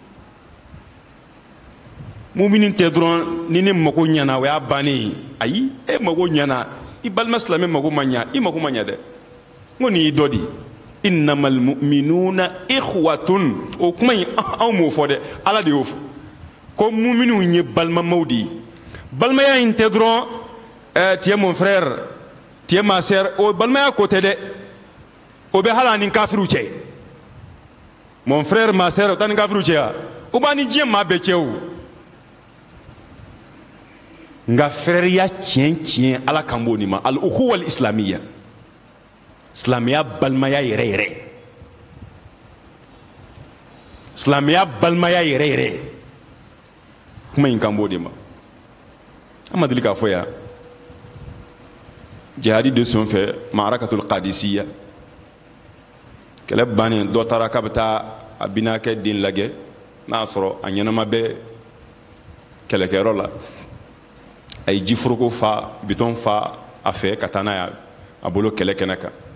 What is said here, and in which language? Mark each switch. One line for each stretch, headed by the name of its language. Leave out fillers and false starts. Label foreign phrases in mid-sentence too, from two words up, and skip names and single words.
Bambara: muminin tɛ dɔrɔn ni ne mago ɲɛna o y'a bannen ye ayi e mago ɲɛna i balima silamɛ mago ma ɲa i mago ma ɲa dɛ n ko nin y'i dɔ di
Arabic: إنما المؤمنون إخوة
Bambara: o kuma in anw m'o fɔ dɛ Ala de y'o fɔ ko muminunw ye balimamaw de ye balimaya in tɛ dɔrɔn
French: tu es mon frère tu es ma sœur
Bambara: o balimaya ko tɛ dɛ o bɛ hali ani kafiriw cɛ
French: mon frère ma sœur
Bambara: o t'a ni kafiriw cɛ wa o b'a ni diɲɛ maa bɛɛ cɛ o nka frɛriya tiɲɛ tiɲɛ Ala kan b'o nin ma
Arabic: الأخوة الإسلامية
Bambara: silamɛya balimaya yɛrɛ yɛrɛ silamɛya balimaya yɛrɛ yɛrɛ kuma in kan b'o de ma an ma deli k'a fɔ yan jihadi de sen fɛ
Arabic: معركة القادسية
Bambara: kɛlɛ bannen dɔ taara k'a bɛ taa a binakɛ den lajɛ n'a y'a sɔrɔ a ɲɛnama bɛ kɛlɛkɛyɔrɔ la a ye jiforoko fa bitɔn fa a fɛ ka taa n'a ye a bolo kɛlɛ kɛnɛ kan